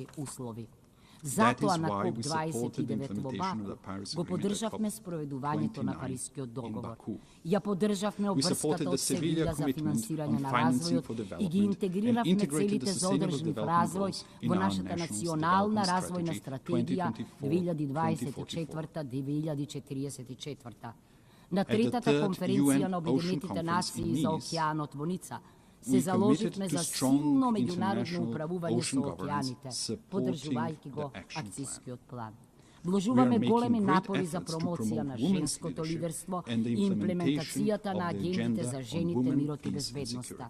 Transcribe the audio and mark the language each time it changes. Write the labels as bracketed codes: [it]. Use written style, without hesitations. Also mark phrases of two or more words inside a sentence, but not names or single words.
[en] That is why we supported the implementation of the Paris Agreement at COP29 in Baku. We supported the Seville Commitment on Financing for Development and integrated the Sustainable Development Goals in our National Development Strategy 2024-2040. [mk] Na tretата конференција на Обединетите нации за океанот-воница се заложивме за силно меѓународно управување со океаните, подржувајќи го акцијскиот план. Вложуваме големи напори за промоција на женското лидерство и имплементацијата на агендите за жените, мирот и безбедноста.